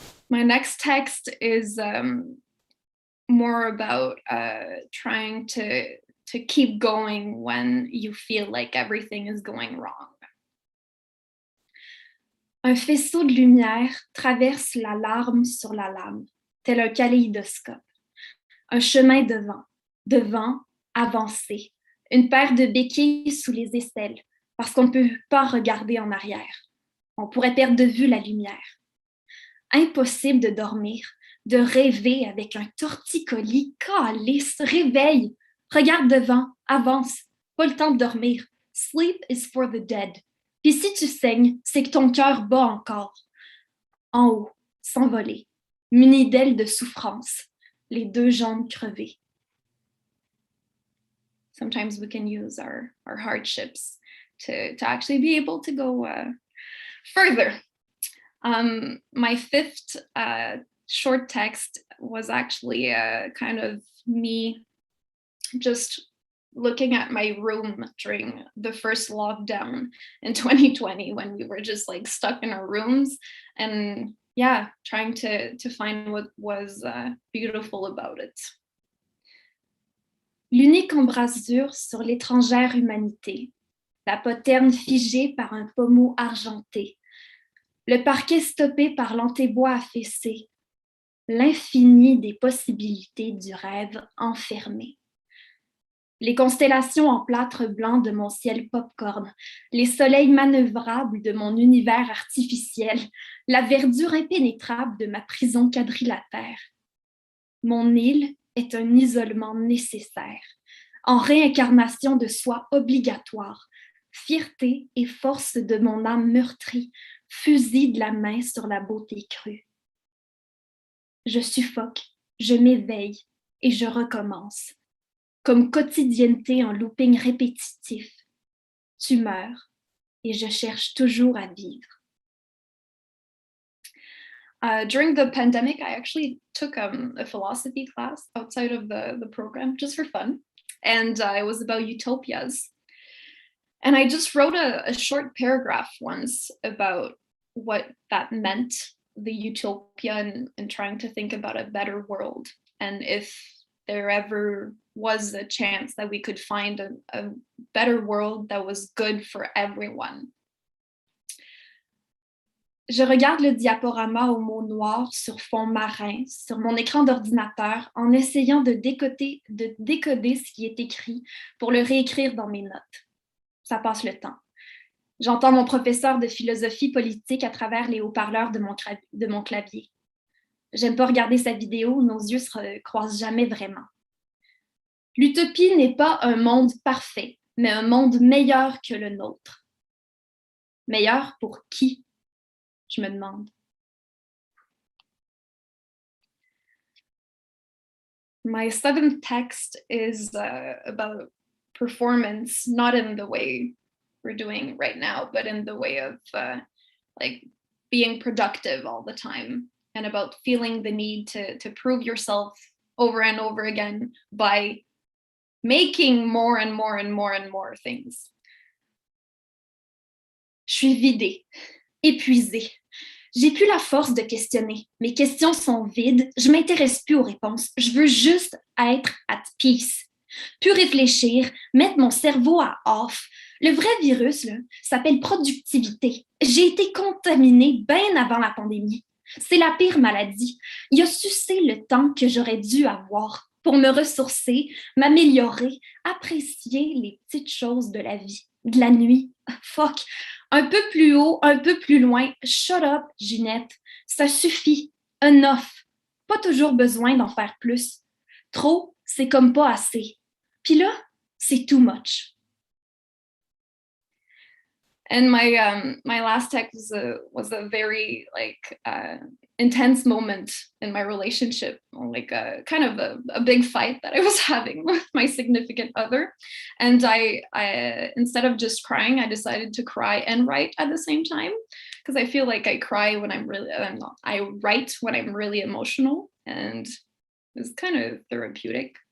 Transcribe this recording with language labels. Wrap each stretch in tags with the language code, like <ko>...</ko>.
<en>My next text is more about trying to keep going when you feel like everything is going wrong.</en> <fr>Un faisceau de lumière traverse la larme sur la lame, tel un kaléidoscope. Un chemin devant, avancé. Une paire de béquilles sous les aisselles, parce qu'on ne peut pas regarder en arrière. On pourrait perdre de vue la lumière. Impossible de dormir, de rêver avec un torticolis. Calice, réveille, regarde devant, avance, pas le temps de dormir.</fr> <en>Sleep is for the dead.</en> <fr>Puis si tu saignes, c'est que ton cœur bat encore. En haut, s'envoler, muni d'ailes de souffrance, les deux jambes crevées.</fr> <en>Sometimes we can use our hardships to actually be able to go further. My fifth short text was actually kind of me just looking at my room during the first lockdown in 2020 when we were just like stuck in our rooms and yeah, trying to find what was beautiful about it.</en> <fr>L'unique embrasure sur l'étrangère humanité, la poterne figée par un pommeau argenté, le parquet stoppé par l'antébois affaissé, l'infini des possibilités du rêve enfermé. Les constellations en plâtre blanc de mon ciel pop-corn, les soleils manœuvrables de mon univers artificiel, la verdure impénétrable de ma prison quadrilatère. Mon île est un isolement nécessaire, en réincarnation de soi obligatoire, fierté et force de mon âme meurtrie, fusil de la main sur la beauté crue. Je suffoque, je m'éveille et je recommence. Comme quotidienneté en looping répétitif. Tu meurs et je cherche toujours à vivre.</fr> <en>During the pandemic, I actually took a philosophy class outside of the program just for fun. And it was about utopias. And I just wrote a short paragraph once about what that meant, the utopia, and trying to think about a better world. And if there ever was a chance that we could find a better world that was good for everyone.</en> <fr>Je regarde le diaporama aux mots noirs sur fond marin, sur mon écran d'ordinateur, en essayant de décoder ce qui est écrit pour le réécrire dans mes notes. Ça passe le temps. J'entends mon professeur de philosophie politique à travers les haut-parleurs de mon clavier. J'aime pas regarder sa vidéo, nos yeux se croisent jamais vraiment. L'utopie n'est pas un monde parfait, mais un monde meilleur que le nôtre. Meilleur pour qui? Je me demande.</fr> <en>My seventh text is about performance, not in the way we're doing right now, but in the way of like being productive all the time and about feeling the need to prove yourself over and over again by making more and more and more and more things.</en> <fr>Je suis vidée, épuisée. J'ai plus la force de questionner. Mes questions sont vides. Je m'intéresse plus aux réponses. Je veux juste être</fr> <en>at peace.</en> <fr>Plus réfléchir, mettre mon cerveau à off. Le vrai virus là, s'appelle productivité. J'ai été contaminée bien avant la pandémie. C'est la pire maladie. Il a sucé le temps que j'aurais dû avoir pour me ressourcer, m'améliorer, apprécier les petites choses de la vie, de la nuit. Fuck. Un peu plus haut, un peu plus loin.</fr> <en>Shut up, Ginette.</en> <fr>Ça suffit.</fr> <en>Enough.</en> <fr>Pas toujours besoin d'en faire plus. Trop, c'est comme pas assez. Puis là, c'est</fr> <en>too much. And my last text was a very intense moment in my relationship, like kind of a big fight that I was having with my significant other. And I instead of just crying, I decided to cry and write at the same time, because I feel like I cry when I write when I'm really emotional, and it's kind of therapeutic.</en>